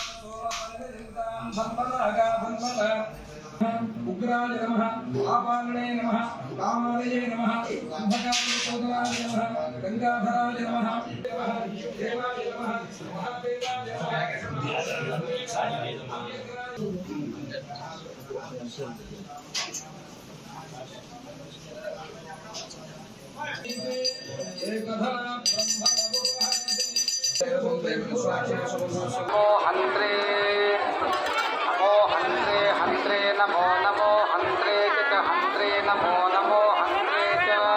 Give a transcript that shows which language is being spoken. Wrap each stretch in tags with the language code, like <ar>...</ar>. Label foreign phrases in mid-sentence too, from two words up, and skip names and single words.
<sa>ఉగ్రాయ నమః ఆపాలనే నమః కామాలయే నమః అంధకార సోదరాయ నమః గంగాధరాయ నమః దేవాయ నమః మహాదేవాయ ఏకధా हंत्रे नमो नमो हंत्रे च हंत्रे नमो नमो हंत्रे च</sa>